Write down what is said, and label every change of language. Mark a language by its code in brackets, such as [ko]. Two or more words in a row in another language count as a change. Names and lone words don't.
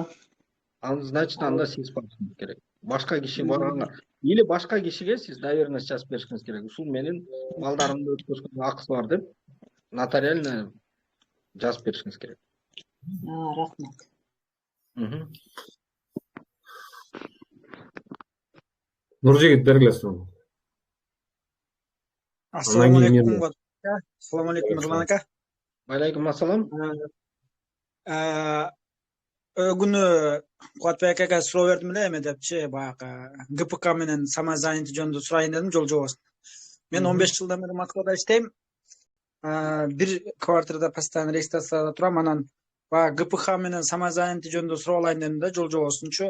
[ky] Значит, анда сиз барышыңыз керек. Башка киши барганга или башка кишиге сиз доверенность жазып беришиңиз керек. Ушул менин балдарымды өткөзгөнгө акысы бар деп нотариально жазып беришиңиз керек. Рахмат. Нуржигит бергиле суроону. [ar] السلام عليكم. السلام عليكم Nurlan aka. عليكم السلام. [ky] Күнү Куатбек ака суроо бердим эле эме депчи, баягы ГПК менен самозанятый жөнүндө сурайын дедим, жол жобосун. Мен 15 жылдан бери Москвада иштейм. Бир квартирада постоянно регистрацияда турам, анан баягы ГПК менен самозанятый жөнүндө сурап алайын дедим да, жол жобосунчу.